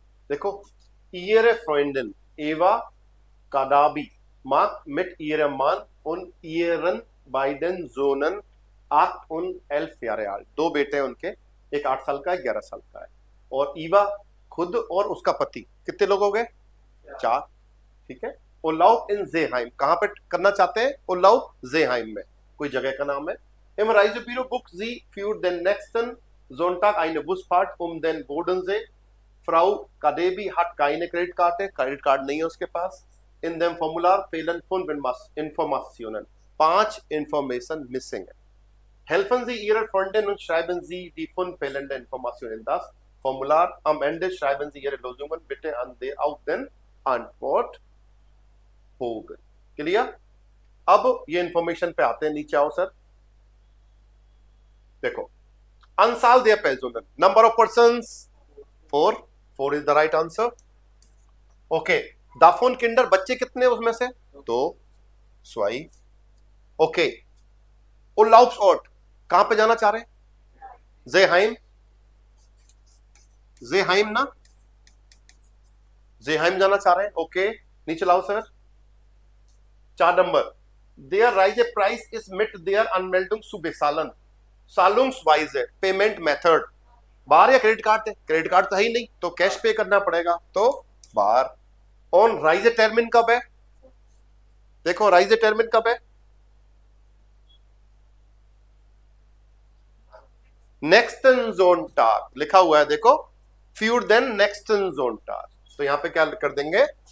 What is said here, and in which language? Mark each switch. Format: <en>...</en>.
<hi>देखो,</hi> <de>ihre Freundin Eva Kadabi mag mit ihrem Mann und ihren beiden Söhnen 8 und 11 Jahre alt।</de> <hi>दो बेटे हैं उनके, एक 8 साल का है, 11 साल का है। और ईवा खुद और उसका पति, कितने लोग हो गए? 4। ठीक है। Urlaub in Seeheim, कहाँ पे करना चाहते हैं? Urlaub Seeheim में, कोई जगह का नाम है।</hi> <de>Im Reisebüro bucht sie für den nächsten Sonntag eine Busfahrt den Bodensee। Frau Kadebi hat keine Kreditkarte,</de> <hi>credit card नहीं है उसके पास।</hi> <de>In dem Formular fehlen 5 Informationen, 5</de> <hi>Information missing है।</hi> <de>Helfen Sie Ihrer Freundin und schreiben Sie die 5 fehlenden Informationen in das Formular। Am Ende schreiben Sie Ihre Lösungen bitte auf den Antwortbogen।</de> <hi>Clear? अब ये information पे आते हैं, नीचे आओ sir.</hi> <en>देखो,</en> <de>Anzahl der Personen,</de> <en>number of persons 4 is the right answer।</en> <hi>Okay,</hi> <de>davon Kinder,</de> <hi>बच्चे कितने उसमें से? 2, 2। ओके, Urlaubsort, कहां पे जाना चाह रहे हैं? Seeheim, Seeheim ना, Seeheim जाना चाह रहे हैं। ओके, नीचे लाओ sir. 4 number,</hi> <de>their Reisepreis ist mit der Anmeldung zu bezahlen,</de> <hi>zahlungsweise payment method, बाहर या क्रेडिट कार्ड है? क्रेडिट कार्ड तो है ही नहीं, तो कैश पे करना पड़ेगा, तो बाहर। ऑन राइजे टर्मिन कब है? देखो, राइजे टर्मिन कब है? नेक्स्टन जोन टार लिखा हुआ है, देखो,</hi> <de>फ्यूर देन नेक्स्टन जोन टार,</de> <hi>तो यहां पे क्या कर देंगे?</hi>